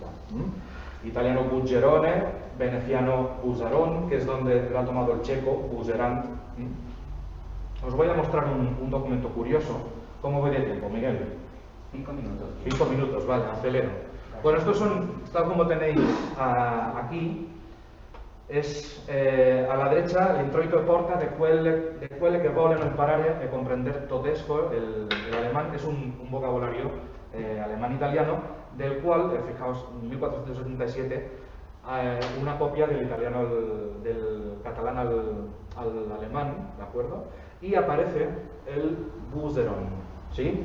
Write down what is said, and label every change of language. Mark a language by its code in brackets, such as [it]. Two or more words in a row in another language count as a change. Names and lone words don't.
[es] Italiano buggerone, veneciano buzaron, que es donde lo ha tomado el checo, buzerant. Os voy a mostrar un documento curioso. ¿Cómo voy de tiempo, Miguel? 5 minutos. 5 minutos, vale, acelero. Bueno, estos son, tal como tenéis aquí, es a la derecha [it] l'introito porta de quelle che vogliono imparare e comprender tedesco. [es] El alemán es un vocabulario alemán-italiano, del cual, fijaos, en 1477, una copia del italiano del catalán al alemán, ¿de acuerdo? Y aparece el Buseron, ¿sí?